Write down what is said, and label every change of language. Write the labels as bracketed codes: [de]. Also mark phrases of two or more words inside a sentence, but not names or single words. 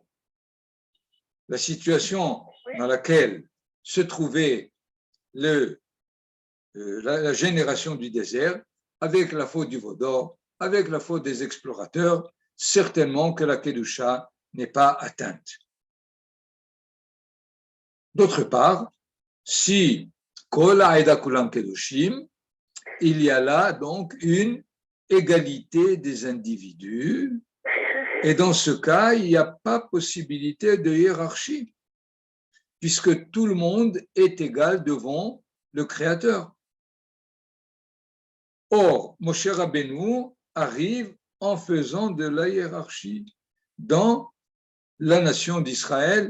[fr] La situation dans laquelle se trouvait la génération du désert, avec la faute du veau d'or, avec la faute des explorateurs, certainement que la Kedusha n'est pas atteinte. D'autre part, si [he] כל העדה כולם קדושים, [fr] il y a là donc une égalité des individus, et dans ce cas, il n'y a pas possibilité de hiérarchie, puisque tout le monde est égal devant le Créateur. Or, Moshe Rabbeinu arrive en faisant de la hiérarchie dans la nation d'Israël.